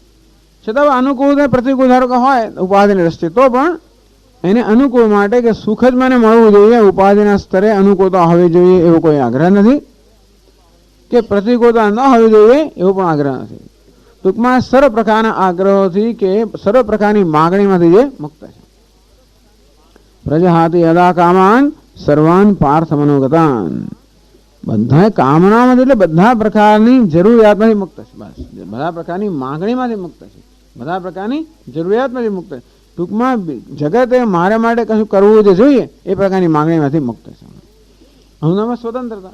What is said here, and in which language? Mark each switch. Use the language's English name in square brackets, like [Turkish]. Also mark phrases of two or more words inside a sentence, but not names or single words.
[Gujarati] છતાં અનુકૂળ અને પ્રતિકૂળ ધારો કે હોય ઉપાધિની દ્રષ્ટિએ, તો પણ એને અનુકૂળ માટે કે સુખ જ મને મળવું જોઈએ, ઉપાધિના સ્તરે અનુકૂળતા હોવી જોઈએ એવો કોઈ આગ્રહ નથી, કે પ્રતિકૂળતા ન હોવી જોઈએ એવો પણ આગ્રહ નથી. ટૂંકમાં સર્વ પ્રકારના આગ્રહોથી કે સર્વ પ્રકારની માગણીમાંથી જે મુક્ત છે. [Sanskrit] પ્રજહાતિ યદા કામાન સર્વાન પાર્થ મનોગતાન. [Gujarati] બધા કામનામાંથી એટલે બધા પ્રકારની જરૂરિયાતમાંથી મુક્ત છે. બસ બધા પ્રકારની માગણીમાંથી મુક્ત છે, બધા પ્રકારની જરૂરિયાતમાંથી મુક્ત છે. ટૂંકમાં જગતે મારે માટે કશું કરવું જે જોઈએ એ પ્રકારની માગણીમાંથી મુક્ત છે. હમણાં સ્વતંત્રતા.